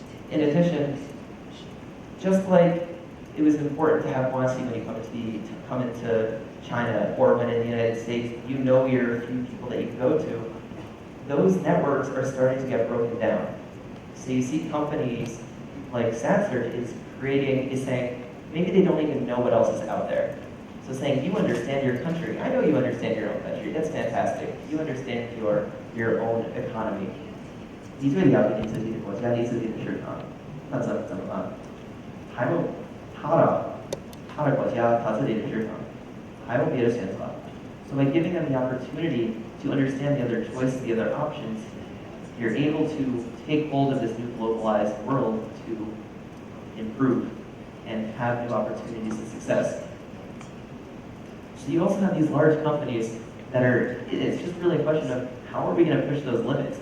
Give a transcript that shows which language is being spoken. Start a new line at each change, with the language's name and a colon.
English: In addition, just like it was important to have honesty when you come into China, or when in the United States, you know your few people that you can go to, those networks are starting to get broken down. So you see companies like SatSearch is saying, maybe they don't even know what else is out there. So saying, you understand your country. I know you understand your own country. That's fantastic. You understand your own economy.
Chinese: 你最了解你自己的国家，你自己的市场，那怎么办？还有他的国家，他自己的市场，还有别的选择。
English: So by giving them the opportunity to understand the other choices, the other options, you're able to take hold of this new globalized world to improve and have new opportunities of success. So you also have these large companies that it's just really a question of how are we going to push those limits?